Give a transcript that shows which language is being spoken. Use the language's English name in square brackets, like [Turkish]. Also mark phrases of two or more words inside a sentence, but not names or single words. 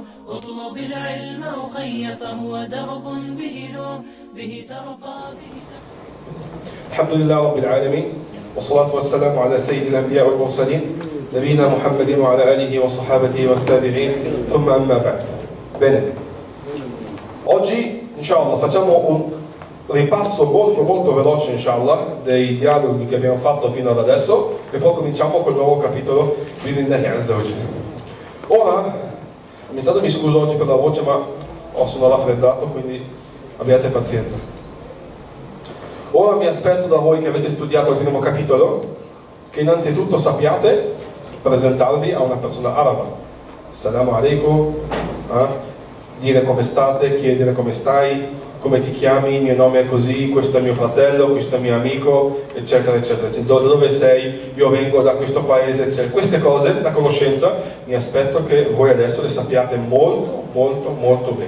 [Arabic] اطلب العلم أخي فهو درب به نور به ترقى به. الحمد لله رب العالمين والصلاة والسلام على سيد الأنبياء والمرسلين نبينا محمد وعلى آله وصحابته والتابعين ثم أما بعد. [Italian] Bene, oggi inshallah facciamo un ripasso molto veloce inshallah dei dialoghi che abbiamo fatto fino ad adesso e poi cominciamo col nuovo capitolo [Arabic] بإذن الله عز وجل. [Italian] Ora, intanto mi scuso oggi per la voce ma sono raffreddato, quindi abbiate pazienza. Ora mi aspetto da voi che avete studiato il primo capitolo che innanzitutto sappiate presentarvi a una persona araba. [Arabic] السلام عليكم, [Italian] dire come state, chiedere come stai, come ti chiami, il mio nome è così, questo è mio fratello, questo è mio amico, eccetera eccetera. Da dove sei? Io vengo da questo paese, eccetera. Queste cose, la conoscenza, mi aspetto che voi adesso le sappiate molto bene.